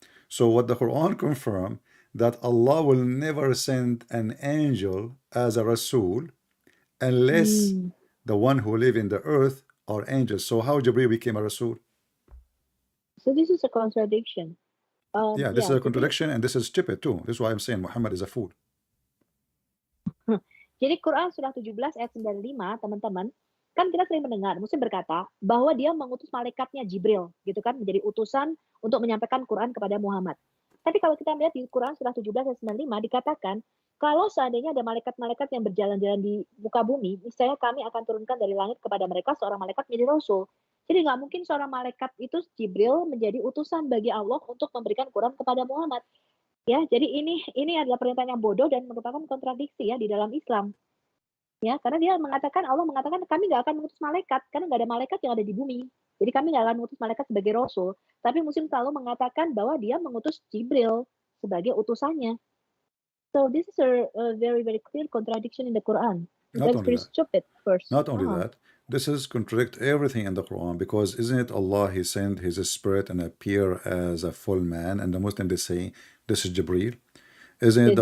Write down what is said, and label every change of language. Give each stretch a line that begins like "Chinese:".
English: So what the Quran confirm, that Allah will never send an angel as a Rasul unless the one who live in the earth are angels. So how Jibreel became a Rasul? So this is a contradiction. Yeah, this is a contradiction, and this is stupid too. This is why I'm saying Muhammad is a fool.
Indonesian: Jadi Quran surah 17 ayat 95, teman-teman, kan kita sering mendengar Muslim berkata bahwa dia mengutus malaikatnya Jibril, gitu kan, menjadi utusan untuk menyampaikan Quran kepada Muhammad. Tapi kalau kita melihat di Quran surah 17 ayat 95 dikatakan, kalau seandainya ada malaikat-malaikat yang berjalan-jalan di muka bumi, misalnya kami akan turunkan dari langit kepada mereka seorang malaikat menjadi rasul. Jadi nggak mungkin seorang malaikat itu Jibril menjadi utusan bagi Allah untuk memberikan Quran kepada Muhammad. Ya, jadi ini adalah pernyataan yang bodoh dan merupakan kontradiksi ya di dalam Islam. Ya, karena dia mengatakan, Allah mengatakan kami nggak akan mengutus malaikat karena nggak ada malaikat yang ada di bumi. Jadi kami nggak akan mengutus malaikat sebagai rasul. Tapi Muslim selalu mengatakan bahwa dia mengutus Jibril sebagai utusannya.
English: So this is a very, very clear contradiction in the Quran. That's very stupid first. Not only that, this is contradict everything in the Quran, because isn't it Allah, He sent His spirit and appear as a full man, and the Muslim they say this is Jibreel. Isn't it the